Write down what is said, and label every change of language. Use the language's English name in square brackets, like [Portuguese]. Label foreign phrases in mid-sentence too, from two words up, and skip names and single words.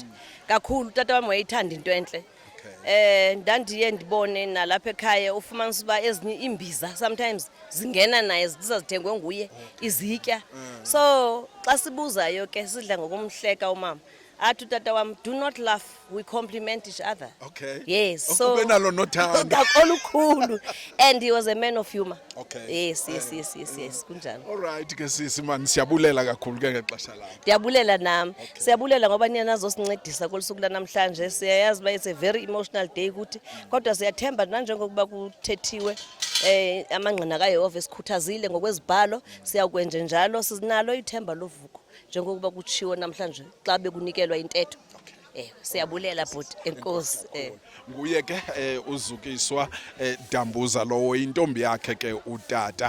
[Xhosa] Kakhulu utata wami wayethanda into enhle. Ndandiye ndibone nalapha ekhaya ufumanisa uba ezinye imbiza sometimes zingena naye zizazithengwe nguye izitya. So xa sibuzayo ke sidla ngokumhleka umama. Athi utata wami, [English] do not laugh, we compliment each other. Okay. Yes. So [Xhosa] benalo nothando. Olukhulu. [English] And he was a man of humor. Okay. [Xhosa] Yes. Kunjalo. [English] All right [Xhosa] ke sisi man, siyabulela kakhulu ke ngexesha lakho. Ndiyabulela nami. Siyabulela ngoba niya nazosincedisa kolusuku lanamhlanje. Siyayazi ba [English] it's a very emotional day [Xhosa] kuthi. Kodwa siyathemba nanjengokuba kuthethiwe amangqina kaYehova esikhuthazile ngokwezibhalo, siyakwenza njalo, sizinalo ithemba lovuko njengokuba kutshiwo namhlanje xa bekunikelwa intetho. Siyabulela bhuti, enkosi. Nguye ke uZukiswa Dambuza lowo intombi yakhe ke utata.